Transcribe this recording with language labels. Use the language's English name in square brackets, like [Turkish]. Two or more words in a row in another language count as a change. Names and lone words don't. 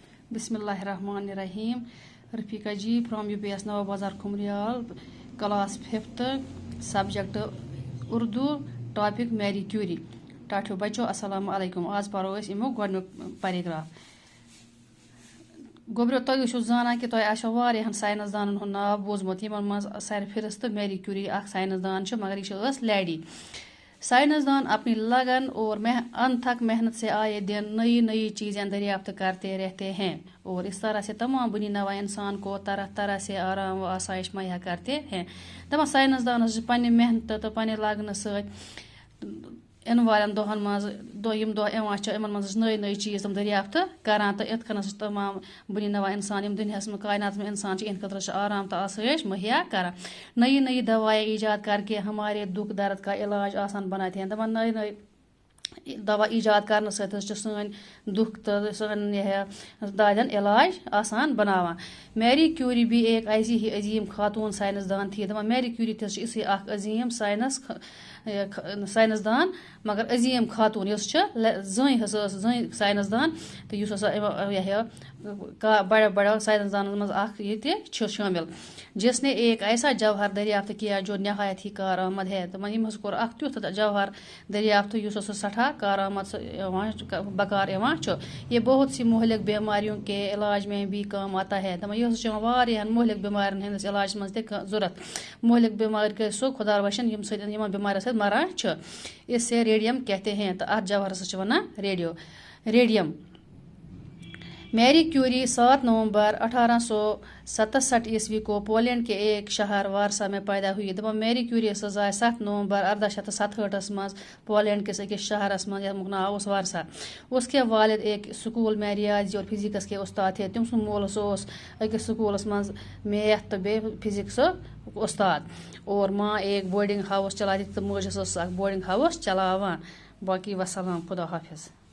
[Arabic] بسم اللہ الرحمن الرحیم. [English] Rafiqa ji from UPS Nowa Bazar Khumriyal, class 5th, subject Urdu, topic Marie Curie. [Kashmiri] ٹاٹھیو بچو السلام علیکم. آز پرو أسۍ امیُک گۄڈنیُک پیراگراف. گوٚبریو تُہۍ ٲسِو زانان کہِ تۄہہِ آسیو واریاہن ساینس دانن ہُنٛد ناو بوٗزمُت یِمن منٛز سرِ فہرست میری کیوری اکھ ساینس دان چھِ, مگر یہِ ٲس لیڈی. [Urdu] سائنس دان اپنی لگن اور انتھک محنت سے آئے دن نئی نئی چیزیں دریافت کرتے رہتے ہیں اور اس طرح سے تمام بنی نوا انسان کو طرح طرح سے آرام و آسائش مہیا کرتے ہیں. [Kashmiri] دپان سائنس دان پننہِ محنت تو پننہِ لگنہٕ سۭتۍ اِنہٕ والٮ۪ن دۄہن منٛز یِم دۄہ یِوان چھِ یِمن منٛز نٔے نٔے چیٖز تِم دریافت کران تہٕ یِتھ کٔنۍ تمام بنی نوا انسان یِم دُنیاہس منٛز کائناتس منٛز انسان چھِ یِہنٛدِ خٲطرٕ چھِ آرام تہٕ آسٲیش مہیا کران. [Urdu] نئی نئی دوائیں ایجاد کر کے ہمارے دکھ درد کا علاج آسان بناتے ہیں. [Kashmiri] دپان نئے نئے دوا ایجاد کرنہٕ سۭتۍ حظ چھِ سٲنۍ دُکھ تہٕ سٲنۍ دادٮ۪ن علاج آسان بناوان. [Urdu] میری کیوری بھی ایک ایسی ہی عظیم خاتون سائنس دان تھی. [Kashmiri] دپان میری کیوری تہِ حظ چھِ یِژھٕے اکھ عظیٖم ساینس دان, مگر عظیٖم خاتون یۄس چھِ زٔنۍ حظ ٲس زٔنۍ ساینس دان تہٕ یُس ہسا بڑیو بڑیو ساینس دانن منٛز اکھ یہِ تہِ چھُ شٲمِل, [Urdu] جس نے ایک ایسا جوہر دریافت کیا جو نہایت ہی کارآمد ہے. [Kashmiri] دپان یِم حظ کوٚر اکھ تیُتھ جوہر دریافت یُس ہسا سٮ۪ٹھاہ کارآمد بکار یِوان چھُ. [Urdu] یہ بہت سی مہلک بیماریوں کے علاج میں بھی کام آتا ہے. [Kashmiri] دپان یہِ حظ چھُ یِوان واریاہن مہلک بٮ۪مارٮ۪ن ہٕنٛدِس علاجس منٛز تہِ ضوٚرتھ. مہلک بیمارِ گٔے سُہ خۄدا رٔچھِنۍ یِم سۭتۍ یِمن بٮ۪مارٮ۪ن سۭتۍ مران چھِ. [Urdu] اس سے ریڈیم کہتے ہیں, [Kashmiri] تہٕ اتھ جوہرس چھِ ونان ریڈیم. [Urdu] میری کیوری 7 نومبر 1867 کو پولینڈ کے ایک شہر وارسا میں پیدا ہوئی. [Kashmiri] دپان میری کیوری ٲس آے 7 نومبر 1867 منٛز پولینڈ کِس أکِس شہرس منٛز یَتھ ناو اوس وارسا. [Urdu] اس کے والد ایک سکول میں ریاضی اور فزکس کے استاد تھے. [Kashmiri] تٔمۍ سُنٛد مول ہسا اوس أکِس سکوٗلس منٛز میتھ تہٕ بیٚیہِ فزکسُک استاد, [Urdu] اور ماں ایک بورڈنگ ہاؤس چلاتی [Kashmiri] تہٕ مٲج ہسا ٲس اکھ بورڈنگ ہاؤس چلاوان. [Urdu] باقی وسلام, خدا حافظ.